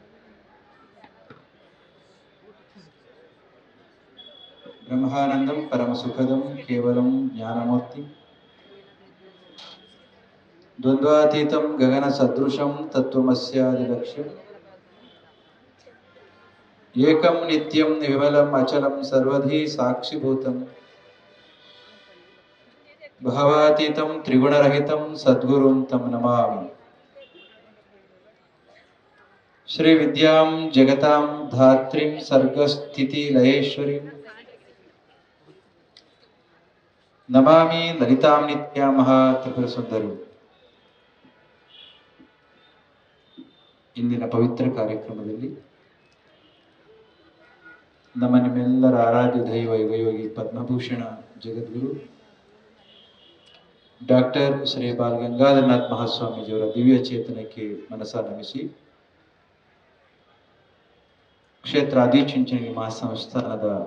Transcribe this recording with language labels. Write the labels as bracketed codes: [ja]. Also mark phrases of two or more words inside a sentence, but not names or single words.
[sa] ब्रह्मानंदं परमसुखदं केवलं ज्ञानमूर्ति द्वन्द्वातीतं गगनसदृशं तत्त्वमस्यादिलक्ष्यम् एकं नित्यं निर्मलम् अचलं सर्वधी साक्षिभूतं भावातीतं त्रिगुणरहितं सद्गुरुं तं नमामि। श्रीविद्यां जगतां धात्रीं सर्गस्थितिलयेश्वरीं नमामि ललितां नित्यां महात्रिपुरसुन्दरीं। [kn] ಇಂದಿನ ಪವಿತ್ರ ಕಾರ್ಯಕ್ರಮದಲ್ಲಿ ನಮ್ಮ ನಿಮ್ಮೆಲ್ಲರ ಆರಾಧ್ಯ ದೈವ ಯುಗಯೋಗಿ ಪದ್ಮಭೂಷಣ ಜಗದ್ಗುರು ಡಾಕ್ಟರ್ ಶ್ರೀ ಬಾಲ್ ಗಂಗಾಧರನಾಥ್ ಮಹಾಸ್ವಾಮೀಜಿಯವರ ದಿವ್ಯ ಚೇತನಕ್ಕೆ ಮನಸ ನಮಿಸಿ ಕ್ಷೇತ್ರ ಆದಿಚುಂಚನಗಿರಿ ಮಹಾಸಂಸ್ಥಾನದ